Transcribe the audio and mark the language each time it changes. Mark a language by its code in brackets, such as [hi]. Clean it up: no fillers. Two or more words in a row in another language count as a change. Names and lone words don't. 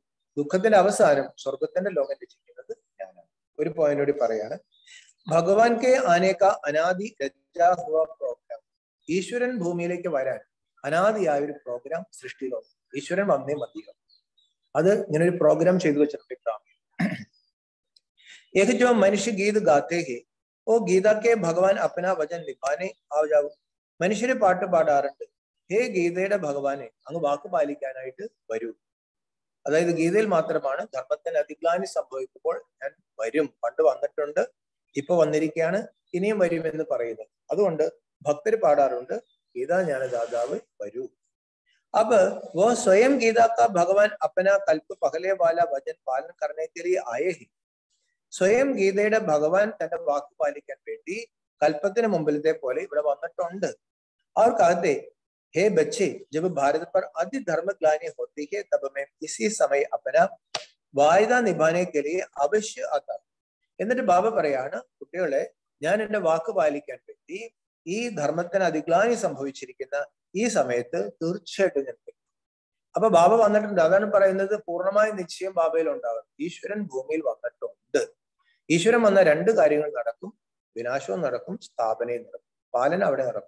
[ml] ദുഃഖത്തിന്റെ അവസാനം സ്വർഗത്തിന്റെ ലോകം രചിക്കുന്നത് ഞാനാണ്. ഒരു പോയിന്റ് കൂടി പറയാണ്, [hi] भगवान के आने का अनादि रचा हुआ प्रोग्राम. [ml] ഈശ്വരൻ ഭൂമിയിലേക്ക് വരാൻ അനാദിയായ ഒരു പ്രോഗ്രാം സൃഷ്ടിയിലോ ഈശ്വരൻ വന്നേ മതിയോ. അത് ഇങ്ങനെ ഒരു പ്രോഗ്രാം ചെയ്തു വെച്ചിട്ടുണ്ട്. [hi] एक जो मनुष्य गीत गाते हैं वो गीता के भगवान अपना वचन निभाने आ जाओ. [ml] മനുഷ്യര് പാട്ട് പാടാറുണ്ട്, ഹേ ഗീതയുടെ ഭഗവാനെ അങ്ങ് വാക്ക് പാലിക്കാനായിട്ട് വരൂ. അതായത് ഗീതയിൽ മാത്രമാണ് ധർമ്മത്തിന് അതിഗ്ലാനി സംഭവിക്കുമ്പോൾ ഞാൻ വരും, പണ്ട് വന്നിട്ടുണ്ട്, ഇപ്പൊ വന്നിരിക്കുകയാണ്, ഇനിയും വരുമെന്ന് പറയുന്നത്. അതുകൊണ്ട് ഭക്തര് പാടാറുണ്ട്, ഗീതാ ജ്ഞാനദാതാവ് വരൂ. [hi] अब वो स्वयं गीता का भगवान अपना कल्प पहले वाला वचन पालन करने के लिए आए हैं. [ml] സ്വയം ഗീതയുടെ ഭഗവാൻ തന്റെ വാക്ക് പാലിക്കാൻ വേണ്ടി കൽപ്പത്തിന് മുമ്പിലത്തെ പോലെ ഇവിടെ വന്നിട്ടുണ്ട്. [hi] और कहते हे बच्चे जब भारत पर अति धर्म ग्लानि होती है तब मैं इसी समय अपना वायदा निभाने के लिए अवश्य आता. [ml] എന്നിട്ട് ബാബ പറയാണ്, കുട്ടികളെ ഞാൻ എന്റെ വാക്ക് പാലിക്കാൻ വേണ്ടി ഈ ധർമ്മത്തിന് അതിഗ്ലാനി സംഭവിച്ചിരിക്കുന്ന ഈ സമയത്ത് തീർച്ചയായിട്ടും ഞാൻ വരും. അപ്പൊ ബാബ വന്നിട്ടുണ്ട്. അതാണ് പറയുന്നത്, പൂർണ്ണമായ നിശ്ചയം ബാബയിൽ ഉണ്ടാകും. ഈശ്വരൻ ഭൂമിയിൽ വന്നിട്ടുണ്ട്. ഈശ്വരൻ വന്ന രണ്ട് കാര്യങ്ങൾ നടക്കും, വിനാശവും നടക്കും, സ്ഥാപനയും നടക്കും, പാലന അവിടെ നടക്കും.